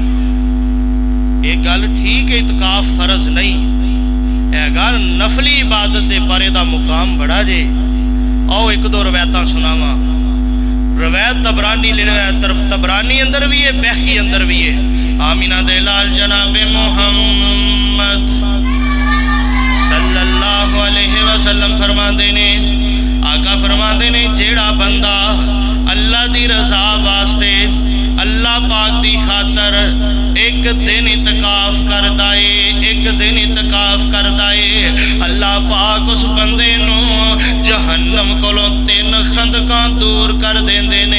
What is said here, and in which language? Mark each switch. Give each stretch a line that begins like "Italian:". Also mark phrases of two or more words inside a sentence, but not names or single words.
Punjabi: یہ گل ٹھیک ہے، اعتکاف فرض نہیں ہے، گل نفلی عبادت دے پر ایہدا مقام بڑا جے. آؤ ایک دو روایتاں سناواں. روایت طبرانی لے طبرانی اندر بھی ہے، بیہقی اندر بھی ہے. آمنہ دے لال جنابے محمد
Arabic: صلى الله عليه وسلم
Punjabi: فرماندے نے، آقا فرماندے نے جیہڑا بندہ اللہ دی رضا واسطے اللہ پاک دی خاطر ایک دن اعتکاف کردا ہے، ایک دن اعتکاف کردا ہے، اللہ پاک اس بندے نوں جہنم کولوں 3 خندقاں دور کر دیندے نے.